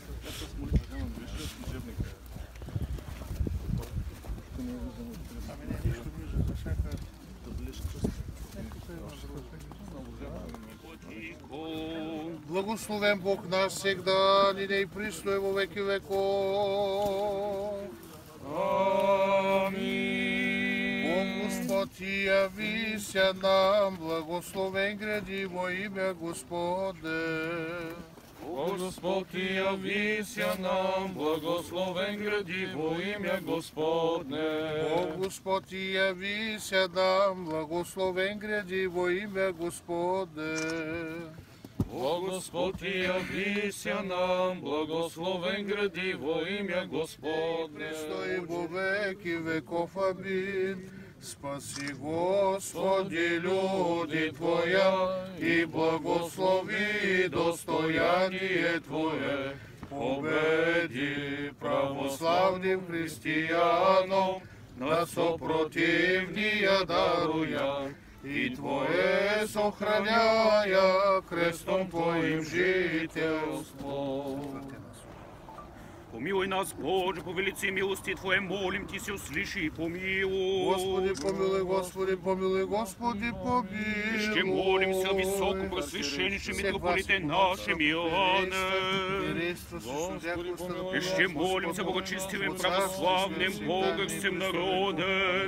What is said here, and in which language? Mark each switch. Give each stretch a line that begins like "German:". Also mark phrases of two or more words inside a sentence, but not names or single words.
Church Slavic: Благословен Бог наш всегда, нине и присно и во веки веков. Амин. Бог Господ, яви се нам, благословен гради во имя Господне. О Господ, яви се нам, благословен гради во имя Господне. О Господ, яви се нам, благословен гради во имя Господне. О Господ, яви се нам, благословен гради во имя Господне. Стои во веки веков, амин. Спаси, Господи, люди Твоя, и благослови достояние Твое. Победи православным християнам, на сопротивния даруя, и Твое сохраняя крестом Твоим жительство. Помилуй нас, Боже, по велицей милости Твоей, молим Ти се, услыши и помилуй. Господи, помилуй, Господи, помилуй, Господи, помилуй.
Bulgarian: Ще молимся о високом просвященнейшем митрополите нашем Иоанне. Ще молимся благочестивым православным богорским народом.